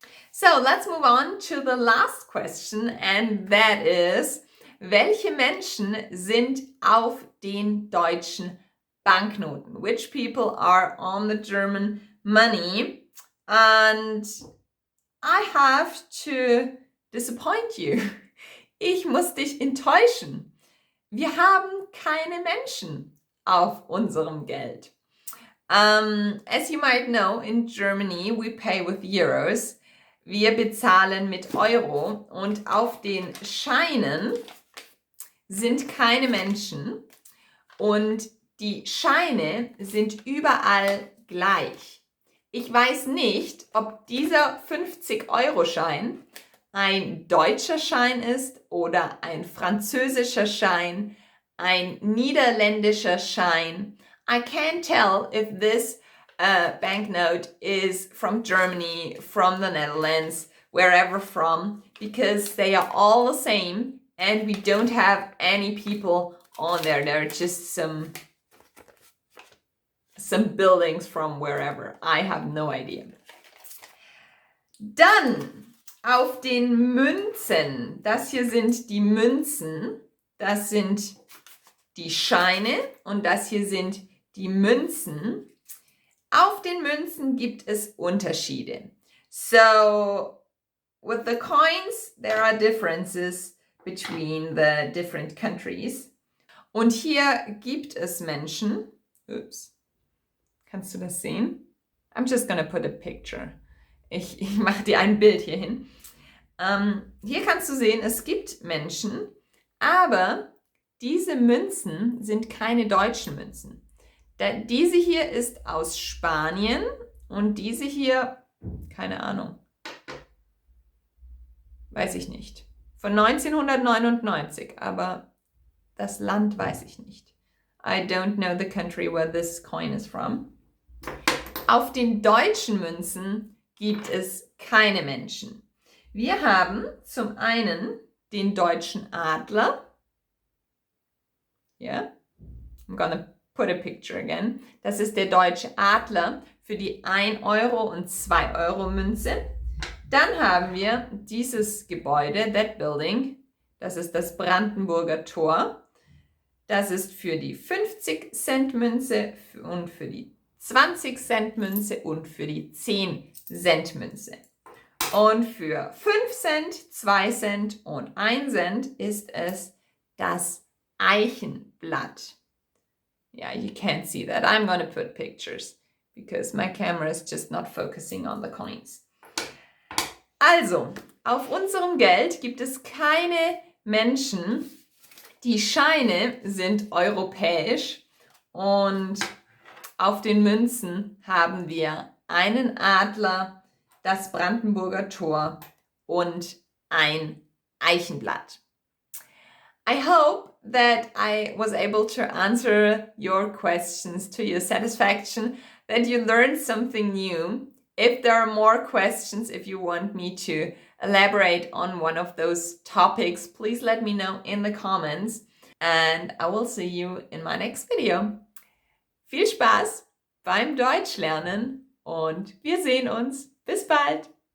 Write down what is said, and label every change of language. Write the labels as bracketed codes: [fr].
[en] So let's move on to the last question, and that is, [de] welche Menschen sind auf den deutschen Banknoten? [en] Which people are on the German money? And I have to disappoint you. [de] Ich muss dich enttäuschen. Wir haben keine Menschen auf unserem Geld. [en] As you might know, in Germany we pay with euros. [de] Wir bezahlen mit Euro und auf den Scheinen sind keine Menschen und die Scheine sind überall gleich. Ich weiß nicht, ob dieser 50-Euro-Schein ein deutscher Schein ist oder ein französischer Schein, ein niederländischer Schein. [en] I can't tell if this banknote is from Germany, from the Netherlands, wherever from, because they are all the same and we don't have any people on there. They're just some buildings from wherever. I have no idea. [de] Dann auf den Münzen. Das hier sind die Münzen. Das sind die Scheine und das hier sind die Münzen. Auf den Münzen gibt es Unterschiede. [en] So, with the coins, there are differences between the different countries. [de] Und hier gibt es Menschen. Ups. Kannst du das sehen? [en] I'm just gonna put a picture. [de] Ich mache dir ein Bild hier hin. Hier kannst du sehen, es gibt Menschen, aber diese Münzen sind keine deutschen Münzen. Diese hier ist aus Spanien und diese hier, keine Ahnung, weiß ich nicht, von 1999, aber das Land weiß ich nicht. [en] I don't know the country where this coin is from. [de] Auf den deutschen Münzen gibt es keine Menschen. Wir haben zum einen den deutschen Adler. [en] Yeah, I'm gonna put a picture again. [de] Das ist der deutsche Adler für die 1 Euro und 2 Euro Münze. Dann haben wir dieses Gebäude, [en] that building. [de] Das ist das Brandenburger Tor. Das ist für die 50-Cent-Münze und für die 20-Cent-Münze und für die 10-Cent-Münze. Und für 5 Cent, 2 Cent und 1 Cent ist es das Eichenblatt. [en] Yeah, you can't see that. I'm going to put pictures because my camera is just not focusing on the coins. [de] Also, auf unserem Geld gibt es keine Menschen. Die Scheine sind europäisch und auf den Münzen haben wir einen Adler, das Brandenburger Tor und ein Eichenblatt. [en] I hope that I was able to answer your questions to your satisfaction, that you learned something new. If there are more questions, if you want me to elaborate on one of those topics, please let me know in the comments and I will see you in my next video. [de] Viel Spaß beim Deutschlernen und wir sehen uns. Bis bald!